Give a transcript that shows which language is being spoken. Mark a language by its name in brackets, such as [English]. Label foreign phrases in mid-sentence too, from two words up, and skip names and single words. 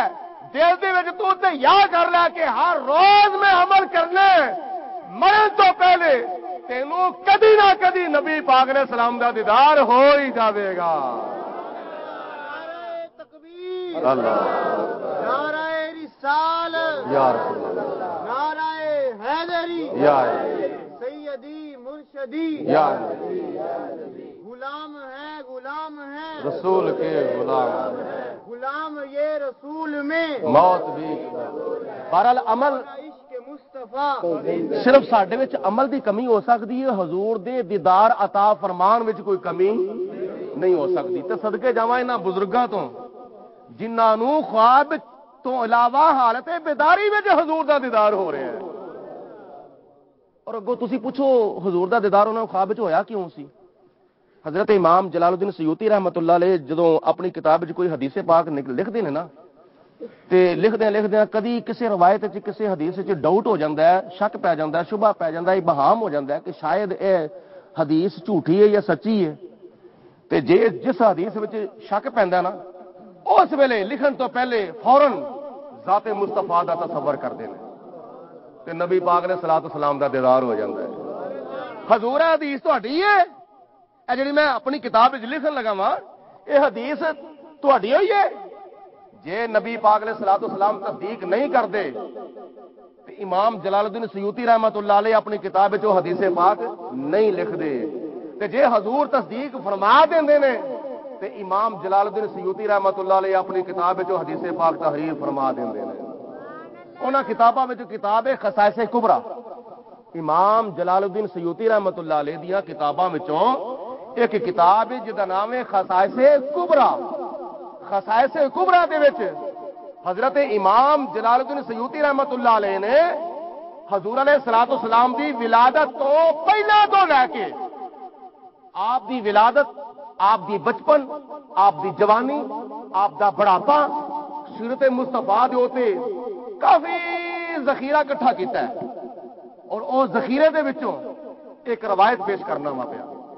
[Punjabi] دل دے وچ تو تے یاد کر لے کہ ہر روز میں عمل کرنا، مرن تو پہلے تینوں کدی نہ کدی نبی پاک [Arabic] علیہ السلام [Punjabi] دا دیدار ہو ہی جاوے گا۔ [Arabic] اللہ [Urdu] نعرہ رسالت [Arabic] یا رسول اللہ، [Urdu] نعرہ حیدری [Arabic] یا سیدی مرشدی، یا [Urdu] غلام ہے رسول کے غلام، غلام یہ رسول میں موت بھی۔ بہرحال عمل عشق مصطفیٰ، [Punjabi] صرف ساڈے وچ عمل دی کمی ہو سکتی ہے، حضور دے دیدار عطا فرمان وچ کوئی کمی نہیں ہو سکتی۔ تے صدقے جاواں انہاں بزرگاں تو جنہاں نوں خواب تو علاوہ حالت بیداری وچ حضور دا دیدار ہو رہا ہے۔ اور اگوں تسی پوچھو حضور دا دیدار انہاں نوں خواب وچ ہویا کیوں سی؟ حضرت امام جلال الدین سیوطی [Arabic] رحمت اللہ علیہ [Punjabi] جدوں اپنی کتاب وچ کوئی حدیث پاک لکھدے نے نا، تے لکھدیاں کدی کسی روایت وچ کسی حدیث وچ ڈاؤٹ ہو جاندا ہے، شک پی جاندا ہے، شبہ پی جاندا ہے، ابہام ہو جاندا ہے کہ شاید اے حدیث جھوٹی ہے یا سچی ہے۔ تے جس حدیث وچ شک پیندا نا، اس ویلے لکھن تو پہلے فوراً ذات مصطفیٰ دا تصور کردے نے تے نبی پاک [Arabic] علیہ الصلوۃ والسلام [Punjabi] دا دیدار ہو جاندا ہے۔ حضور حدیث تہاڈی ہے، اے جڑی میں اپنی کتاب وچ لکھن لگا وا، اے حدیث تہاڈی ہوئی ہے؟ جے نبی پاک [Arabic] علیہ الصلوۃ والسلام [Punjabi] تصدیق نہیں کردے تے امام جلال الدین سیوطی [Arabic] رحمت اللہ علیہ [Punjabi] اپنی کتاب وچ حدیث پاک نہیں لکھدے، تے جے حضور تصدیق فرما دیندے نے تے امام جلال الدین سیوطی [Arabic] رحمت اللہ علیہ [Punjabi] اپنی کتاب وچ حدیث پاک تحریر فرما دیندے نے۔ انہاں کتاباں وچ کتاب ہے خصائص کبریٰ، امام جلال الدین سیوطی [Arabic] رحمت اللہ علیہ [Punjabi] دیاں کتاباں وچوں ایک کتاب ہے جدا نام ہے خصائص کبریٰ۔ خصائص کبریٰ دے وچ حضرت امام جلال الدین سیوطی [Arabic] رحمت اللہ علیہ [Punjabi] نے حضور [Arabic] علیہ الصلوۃ والسلام [Punjabi] دی ولادت تو پہلا تو لے کے آپ دی ولادت، آپ دی بچپن، آپ دی جوانی، آپ دا بڑھاپا، سیرت مصطفیٰ دے ہوتے کافی ذخیرہ اکٹھا کیتا ہے، اور او ذخیرے دے وچوں ایک روایت پیش کرنا وا پیا۔